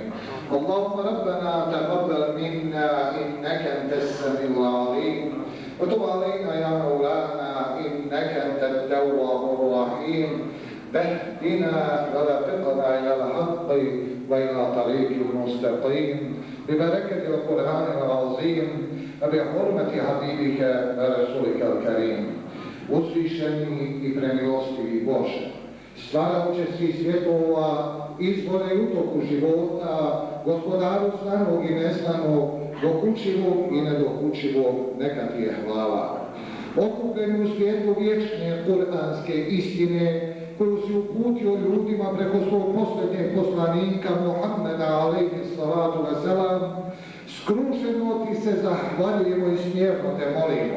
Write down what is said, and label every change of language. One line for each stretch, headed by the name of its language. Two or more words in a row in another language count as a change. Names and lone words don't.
Arabic: اللهم ربنا تقبل منا إنك أنت السميع العليم، وتب علينا يا مولانا إنك أنت التواب الرحيم. فاهدنا ورفقنا إلى الحق وإلى طريق المستقيم ببركة القرآن العظيم وبحرمة حبيبك ورسولك الكريم.
Bosnian: uzvišeni i premilostivi Bože, stvaraoče svih svjetova, izvore i utoku života, gospodaru znanog i neznanog, dokučivog i nedokučivog, neka ti je hvala. Okupljeni u svijetu vječne kuranske istine, koju si uputio ljudima preko svog posljednjeg poslanika Muhammeda
Arabic: عليه الصلاة والسلام,
Bosnian: skrušeno ti se zahvaljujemo i smjerno te molimo.